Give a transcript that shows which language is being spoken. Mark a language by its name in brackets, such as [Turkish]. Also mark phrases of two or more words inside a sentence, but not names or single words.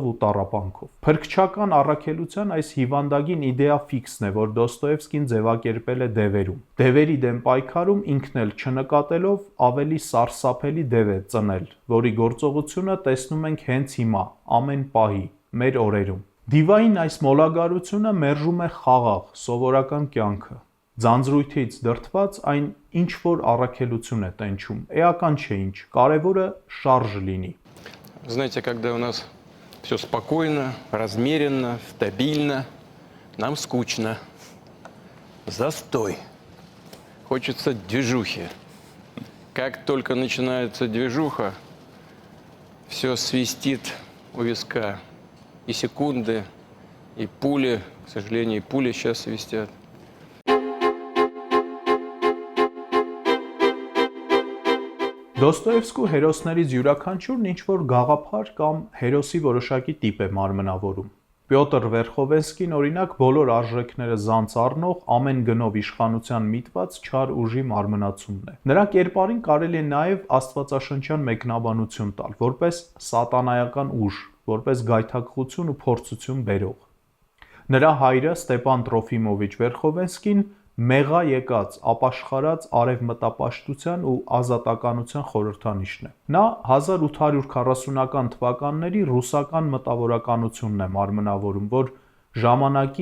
[Armenian] ու տառապանքով։ Փրկչական առաքելության այս հիվանդագին իդեա ֆիքսն է, որ Դոստոևսկին ձևակերպել է դևերում։ Դևերի դեմ պայքարում ինքն էլ չնկատելով ավելի սարսափելի դև է ծնել, որի գործողությունը տեսնում ենք հենց հիմա, ամեն պահի, մեր օրերում։ Դիվային այս մոլագարությունը մերժում է խաղաղ, սովորական կյանքը։ Ձանձրույթից դրդված այն ինչ որ առաքելություն է տենչում, էական չէ ինչ, կարևորը շարժ լինի։ [Russian] Знаете, когда у нас все спокойно, размеренно, стабильно, нам скучно. Застой. Хочется движухи. Как только начинается движуха, все свистит у виска. И секунды, и пули, к сожалению, и пули сейчас свистят. [Armenian] Դոստոևսկու հերոսներից յուրաքանչյուրն ինչ-որ գաղափար կամ հերոսի որոշակի տիպ է մարմնավորում։ Պյոտր Վերխովենսկին օրինակ բոլոր արժեքները զանց առնող, ամեն գնով իշխանության միտված չար ուժի մարմնացումն է։ Նրա կերպարին կարելի է նաև աստվածաշնչյան մեկնաբանություն տալ, որպես սատանայական ուժ, որպես գայթակղություն ու փորձություն բերող։ Նրա հայրը Ստեպան Տրոֆիմովիչ Վերխովենսկին մեղա եկած, ապաշխարած արևմտապաշտության ու ազատականության խորհրդանիշն է։ Նա 1840-ական թվականների ռուսական մտավորականությունն է մարմնավորում, որ ժամանակի